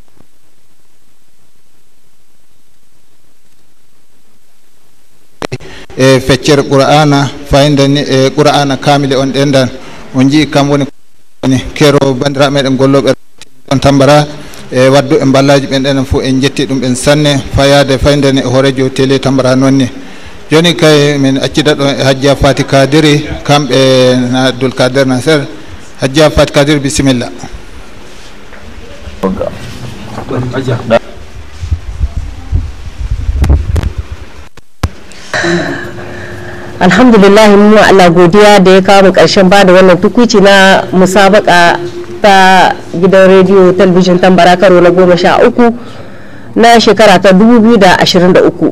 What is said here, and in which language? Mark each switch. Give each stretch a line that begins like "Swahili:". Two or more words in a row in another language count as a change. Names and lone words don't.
Fula: e feccere qur'ana fayida ni e qur'ana kamile on ɗendan on jii kam woni kero bandiraɓe meɗen golloɓe on tambara e waddu e ballaji ɓen ɗenen fof en jetti ɗum ɓen sanne fayade fayida ni e horejo télé tambara nonni joni kay min accida ɗo e Hajja Fati Kadiri kamɓe na Abdoul Kader Nasser.
Hausa: Hajja Fati Kadiri bisimilla. Alhamdulillah mu Allah godiya da ya kawo mu karshen ba da wannan tukuici na musabaka ta gidan rediyo talabijin tambara karo na 13 na shekara ta 2023.